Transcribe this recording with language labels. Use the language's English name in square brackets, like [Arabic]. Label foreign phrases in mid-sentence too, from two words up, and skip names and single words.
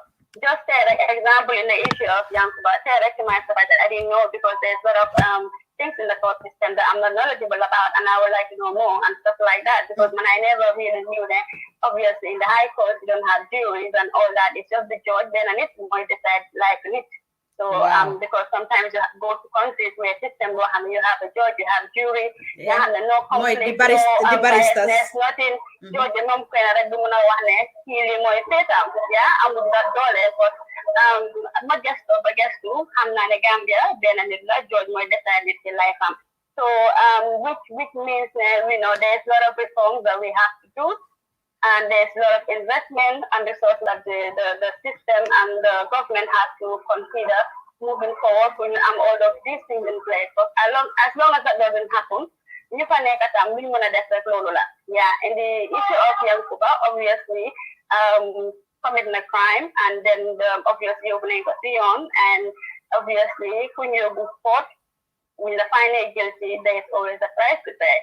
[English] Just an example in the issue of Yankuba, myself that I didn't know because there's a lot of things in the court system that I'm not knowledgeable about and I would like to know more and stuff like that because when I never really knew that obviously in the high court you don't have juries and all that, it's just the judge then and it might decide like it. So Wow. because sometimes you go to countries where system will have you have a judge, you have jury, you Yeah. have no Mooy conflict, di no baristas. biasness, nothing. [Wolof] Judge moom koy na rek du mun a wax ne kii lii mooy seetam yeah amul da doole but ma gestu ba gestu xam naa ne Gambia benn nit la judge mooy decide nit ci life am. [English] So which means you know there's a lot of reforms that we have to do. And there's a lot of investment and resources that the system and the government has to consider moving forward when all of these things in place. But as long as that doesn't happen, you can make a time yeah, and the issue of Yankuba, obviously, committing a crime and then obviously opening a on and obviously when you go court, when the final guilty, there is always a price to pay.